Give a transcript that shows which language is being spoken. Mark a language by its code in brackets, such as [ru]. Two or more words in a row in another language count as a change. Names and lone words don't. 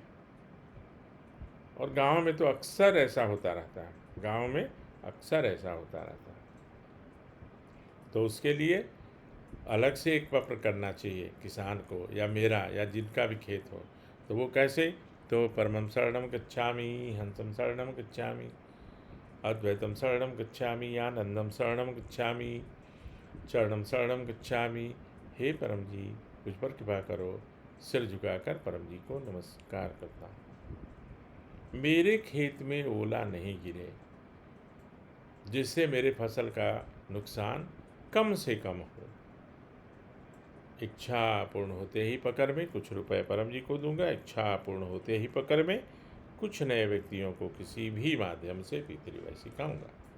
[hi] और गांव में तो अक्सर ऐसा होता रहता है, गांव में अक्सर ऐसा होता रहता है। तो उसके लिए अलग से एक पत्र करना चाहिए किसान को, या मेरा या जिनका भी खेत हो। तो वो कैसे, तो [pi] परमं शरणं गच्छामि, हंसं शरणं गच्छामि, अद्वैतम शरणं गच्छामि, आनंदम शरणं गच्छामि, शरणं शरणं गच्छामि। [hi] हे परम जी, मुझ पर कृपा करो। सिर झुकाकर परम जी को नमस्कार करता हूँ। मेरे खेत में ओला नहीं गिरे, जिससे मेरे फसल का नुकसान कम से कम हो। इच्छा पूर्ण होते ही पकड़ में कुछ रुपए परम जी को दूंगा, इच्छा पूर्ण होते ही पकड़ में कुछ नए व्यक्तियों को किसी भी माध्यम से P3Y सिखाऊंगा।